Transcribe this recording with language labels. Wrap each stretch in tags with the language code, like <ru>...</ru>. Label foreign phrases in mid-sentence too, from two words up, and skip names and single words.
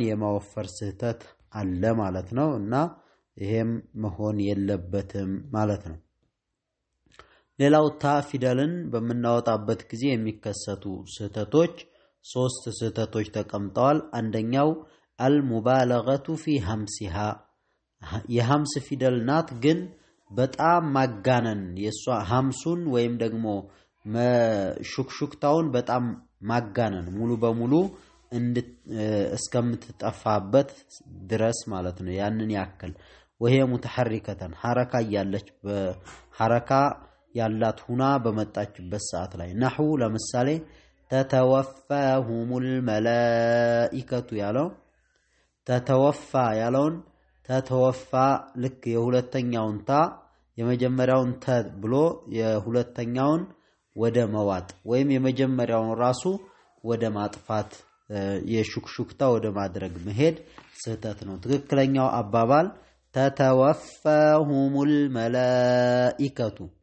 <am>የማወፈር ስህተት አለ ማለት ነው። እና ይሄም መሆን የለበትም ማለት ነው። ሌላው ታ ፊደልን በመናወጣበት ጊዜ የሚከሰቱ ስህተቶች ሶስት ስህተቶች ተቀምጠዋል። አንደኛው</am> <ar>المبالغة في همسها</ar> <am>የሐምስ ፊደል ናት ግን በጣም ማጋነን የሷ ሐምሱን ወይም ደግሞ ሹክሹክታውን በጣም ማጋነን ሙሉ በሙሉ እስከምትጠፋበት ድረስ ማለት ነው። ያንን ያክል</am> <ar>وهي متحركة حركة</ar> <am>ያለች በሐረካ ያላት ሁና በመጣችበት ሰዓት ላይ نحو ለምሳሌ</am> <ar>تتوفاهم الملائكة</ar> <am>ያለው ተተወፋ ያለውን ተተወፋ ልክ የሁለተኛውን ታ የመጀመሪያውን ተ ብሎ የሁለተኛውን ወደ መዋጥ ወይም የመጀመሪያውን ራሱ ወደ ማጥፋት የሹክሹክታ ወደ ማድረግ መሄድ ስህተት ነው። ትክክለኛው አባባል</am> <ar>تتوفاهم الملائكة</ar>